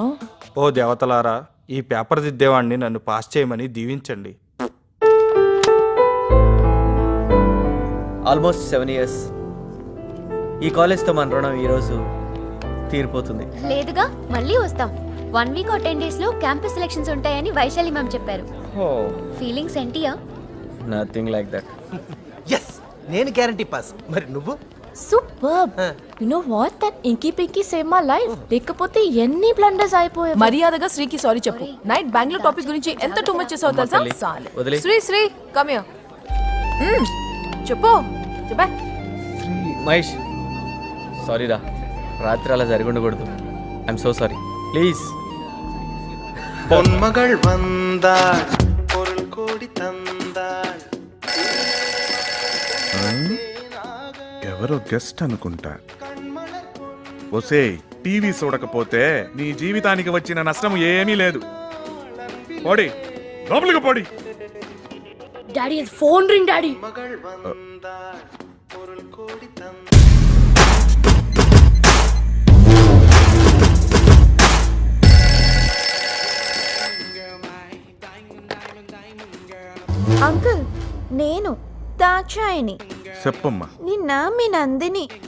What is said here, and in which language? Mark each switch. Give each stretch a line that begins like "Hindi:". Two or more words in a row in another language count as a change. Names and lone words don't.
Telugu: ఓ దేవతలారా, ఈ పేపర్ దిద్దేవాడిని నన్ను పాస్ చేయమని దీవించండి.
English: almost 7 years.
Telugu: ఈ కాలేజ్తో మన రుణం ఈరోజు తీరిపోతుంది. లేదుగా, మళ్ళీ వస్తాం.
English: 1 week or 10 days
Telugu: లో క్యాంపస్ సెలక్షన్స్ ఉంటాయని వైశాలి మ్యామ్ చెప్పారు. ఫీలింగ్స్ ఏంటియా?
English: nothing like that. yes,
Telugu: నేను
English: guarantee pass.
Telugu: మరి నువ్వు?
English: Superb. You know what, that inky pinky save my life.
Telugu: లేకపోతే ఎన్ని బ్లండర్స్ అయిపోయాయి. మర్యాదగా శ్రీకి సారీ చెప్పు. నైట్ బెంగళూరు టాపిక్ గురించి ఎంత
English: too much
Telugu: చేసావు తెలుసా? శ్రీ
English: come here.
Telugu: చెప్పు చెప్పా. మహేష్, సారీ రా, రాత్రి అలా జరిగి ఉండకూడదు.
English: I'm so sorry. Please.
Tamil: பொன்மகள் வந்தாள், பொருள் கோடி தந்தாள்.
Telugu: ఎవరో గెస్ట్ అనుకుంటా. ఒసే, టీవీ చూడకపోతే నీ జీవితానికి వచ్చిన నష్టం ఏమీ లేదు. పోడి లోపలికి పోడి.
English: Daddy, phone ring Daddy. மகள் வந்தாள், பொருள் கோடி தந்தாள்.
Telugu: అంకుల్, నేను దాక్షాయని. చెప్పమ్మా. నిన్న మీ నందిని.